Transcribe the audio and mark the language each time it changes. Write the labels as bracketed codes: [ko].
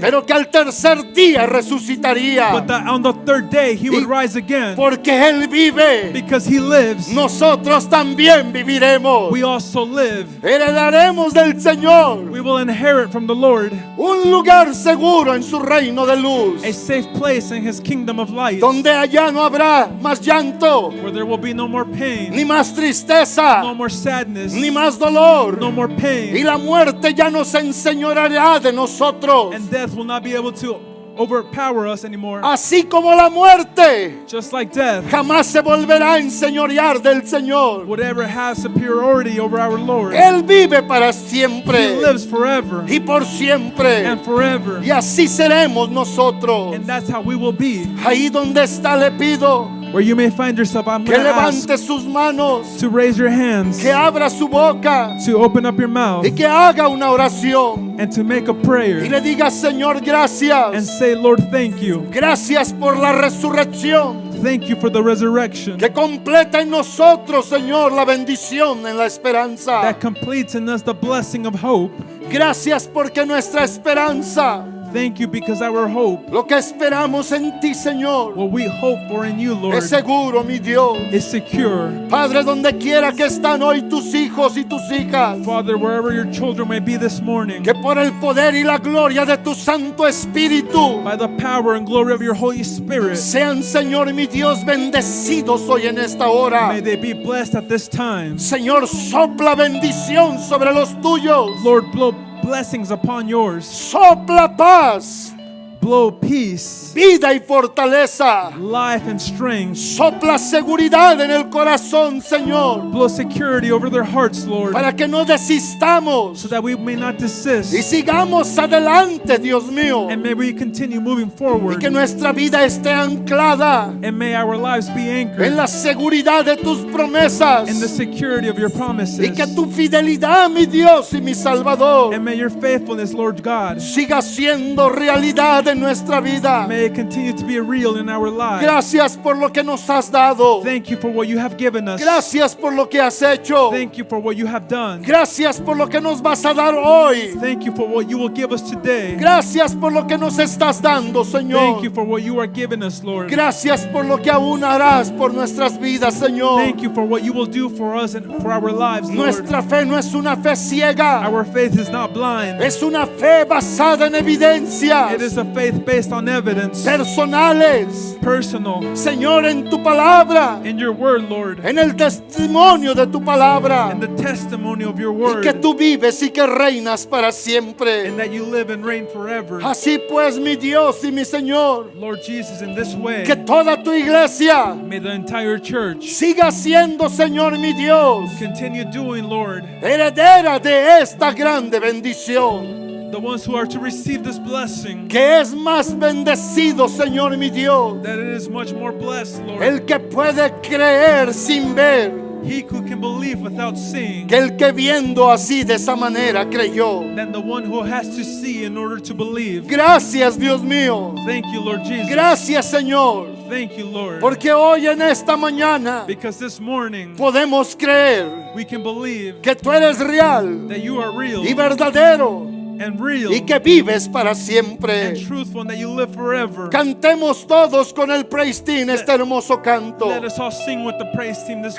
[es] pero que al tercer día resucitaría. [en] but that on the third day He would rise again. [es] Porque Él vive, [en] Because He lives, [es] nosotros también viviremos. [en] we also live. [es] Heredaremos del Señor [en] We will inherit from the Lord [es] un lugar seguro en su reino de luz, [en] a safe place in His kingdom of light, [es] donde allá no habrá más llanto, [en] where there will be no more pain, [es] ni más tristeza, [en] no more sadness, [es] ni más dolor. [en] no more [es] Y [en] pain, [es] la muerte ya no se enseñoreará de nosotros. [en] and death will not be able to overpower us anymore. [es] Así como la muerte [en] Just like death [es] jamás se volverá a enseñorear del Señor. [en] would ever have superiority over our Lord. [es] Él vive para [en] He [es] siempre [en] lives forever [es] y por siempre. [en] and forever. [es] Y así seremos nosotros. [en] And that's how we will be. [es] Ahí donde está le pido [en] Where you may find yourself, I'm [es] que [en] going to ask [es] levante sus manos, [en] to raise your hands, [es] que abra su boca [en] to open up your mouth, [es] y que haga una oración [en] and to make a [es] y [en] prayer [es] le diga, Señor, [en] and [es] gracias. [en] say, Lord, thank you. [es] Gracias por la resurrección [en] Thank you for the resurrection [es] que completa en nosotros, Señor, la bendición en la esperanza. [en] that completes in us the blessing of hope. [es] Gracias porque nuestra esperanza, [en] Thank you because our hope, [es] lo que esperamos en ti, Señor, [en] what we hope for in you, Lord, [es] es seguro, mi Dios. [en] is secure. [es] Padre, donde quiera que están hoy tus hijos y tus hijas, [en] Father, wherever your children may be this morning, [es] que por el poder y la gloria de tu Santo Espíritu [en] by the power and glory of your Holy Spirit, [es] sean, Señor, mi Dios, bendecidos hoy en esta hora. [en] may they be blessed at this time. [es] Señor, sopla bendición sobre los tuyos. [en] Lord, blow blessings upon yours. [es] Sopla paz, [en] Blow peace, [es] vida y fortaleza. [en] life and strength. [es] Sopla seguridad en el corazón, Señor, [en] Blow security over their hearts, Lord, [es] para que no desistamos [en] so that we may not [es] y [en] desist, [es] sigamos adelante, Dios mío, [en] and may we continue moving [es] y [en] forward, [es] que nuestra vida esté anclada [en] and may our lives be [es] en [en] anchored [es] la seguridad de tus promesas [en] in the security of your [es] y [en] promises, [es] que tu fidelidad, mi Dios y mi Salvador, [en] and may your faithfulness, Lord God, [es] siga siendo realidad en nuestra vida. [en] may it continue to be real in our lives. [es] Gracias por lo que nos has dado. [en] Thank you for what you have given us. [es] Gracias por lo que has hecho. [en] Thank you for what you have done. [es] Gracias por lo que nos vas a dar hoy. [en] Thank you for what you will give us today. [es] Gracias por lo que nos estás dando, Señor. [en] Thank you for what you are giving us, Lord. [es] Gracias por lo que aún harás por nuestras vidas, Señor. [en] Thank you for what you will do for us and for our lives, Lord. [es] Nuestra fe no es una fe ciega. [en] Our faith is not blind. [es] Es una fe basada en evidencias [en] It is a faith based on evidence, [es] personales. [en] personal, [es] Señor, en tu palabra, [en] in your word, Lord, [es] en el testimonio de tu palabra, [en] and the testimony of your [es] y que [en] word, [es] tú vives y que reinas para siempre. [en] and that you live and reign forever. [es] Así pues, mi Dios y mi Señor, [en] Lord Jesus, in this way, [es] que toda tu iglesia [en] may the entire church [es] siga siendo, Señor, mi Dios, [en] continue doing, Lord, [es] heredera de esta grande bendición, [en] the ones who are to receive this blessing, [es] que es más bendecido, Señor, mi Dios, [en] that it is much more blessed, Lord. [es] el que puede creer sin ver, [en] He who can believe without seeing, [es] que el que viendo así de esa manera creyó. [en] than the one who has to see in order to believe. [es] Gracias, Dios mío. [en] Thank you, Lord Jesus. [es] Gracias, Señor, [en] Thank you, Lord. [es] porque hoy en esta mañana [en] Because this morning [es] podemos creer [en] we can believe [es] que tú eres real [en] that you are real [es] y verdadero [en] and real [es] y que vives para siempre. [en] and truthful, and that you live forever. [es] Cantemos todos con el praise team este hermoso canto. [en] Let us all sing with the praise team this